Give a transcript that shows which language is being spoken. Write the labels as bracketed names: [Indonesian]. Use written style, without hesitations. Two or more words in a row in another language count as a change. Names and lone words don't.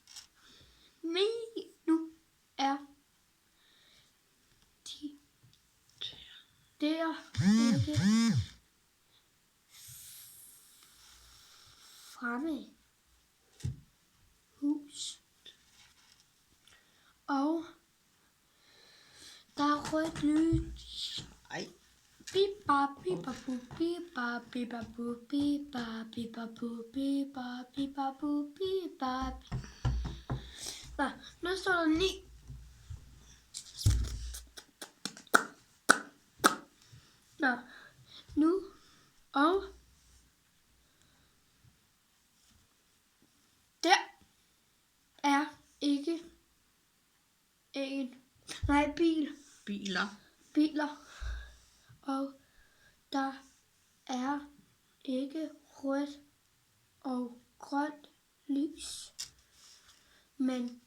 [Danish] nu er de der ikke fremme hus. Og der er rødt lys. Ej. Biba, biba, bu, biba, biba, bu, biba, biba, bu, biba, biba, bu, biba. Nå, nu står der 9. Nå, nu og der er ikke biler, og der er ikke rødt og grønt lys, men